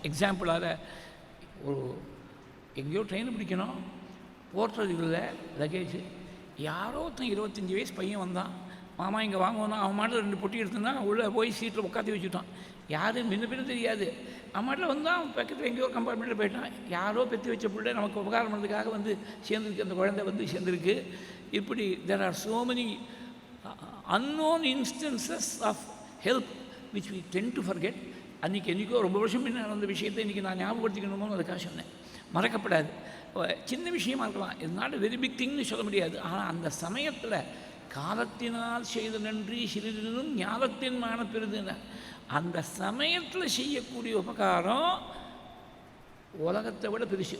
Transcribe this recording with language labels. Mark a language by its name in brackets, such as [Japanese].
[Tamil] எக்ஸாம்பிளால் ஒரு எங்கேயோ ட்ரெயின் பிடிக்கணும், போர்ட்டுறது இல்லை லகேஜ், யாரோ ஒருத்தன் 25 வயசு பையன் வந்தான், மாமா இங்கே வாங்குவோன்னா அவன் மாட்டில் 2 பொட்டி எடுத்துன்னா உள்ளே போய் சீட்டில் உட்காந்து வச்சுட்டான். யாரும் முன்ன தெரியாது, அவன் மாட்டில் வந்தான், பக்கத்தில் எங்கேயோ கம்பார்ட்மெண்ட்டில் போயிட்டான். யாரோ பெற்று வச்ச பிள்ளை நமக்கு உபகாரம் பண்ணுறதுக்காக வந்து சேர்ந்துருக்கு, அந்த குழந்தை வந்து சேர்ந்துருக்கு. [English] இப்படி there are so many unknown instances of help which we tend to forget. [Tamil] அன்றைக்கி என்றைக்கோ ரொம்ப வருஷம் முன்ன நடந்த விஷயத்தை இன்றைக்கி நான் ஞாபகப்படுத்திக்கணுமோ அதுக்காக சொன்னேன். மறக்கப்படாது. சின்ன விஷயமா இருக்கலாம், இது [English] not very big திங்னு [Tamil] சொல்ல முடியாது. ஆனால் அந்த சமயத்தில் காலத்தினால் செய்த நன்றி சிறிதும் ஞாபகத்தின் மான பெறுதுன்னு அந்த சமயத்தில் செய்யக்கூடிய உபகாரம் உலகத்தை விட பெருசு.